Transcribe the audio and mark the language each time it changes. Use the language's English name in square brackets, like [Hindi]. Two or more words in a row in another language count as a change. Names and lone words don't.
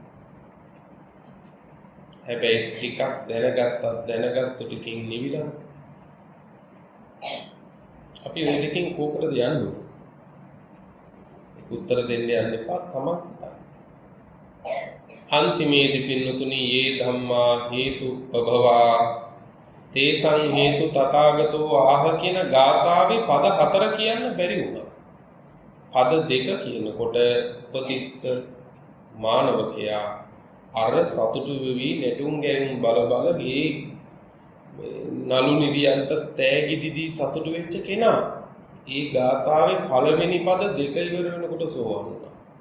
[Sinhala] හැබැයි ටිකක් දැනගත්තු ටිකකින් නිවිලා. අපි ওই දෙකෙන් කොකටද යන්නේ? උත්තර දෙන්න යන්න එපා තමක් හිතන්න. අන්තිමේදී පින්නතුනි [Pali] යේ ධම්මා හේතුප්පභවා තේසං හේතු තථාගතෝ ආහ [Sinhala] කියන ගාථාවේ පද 4 කියන්න බැරි වුණා. පද 2 කියනකොට උපතිස්ස මානවකයා අර සතුටු වෙවි නැටුම් ගැයුම් බල ඒ නලු නිදියන්ට තෑගි දිදී සතුටු වෙච්ච කෙනා ඒ ගාථාවේ පළවෙනි පද 2 ඉවර වෙනකොට සෝවාන් වුණා.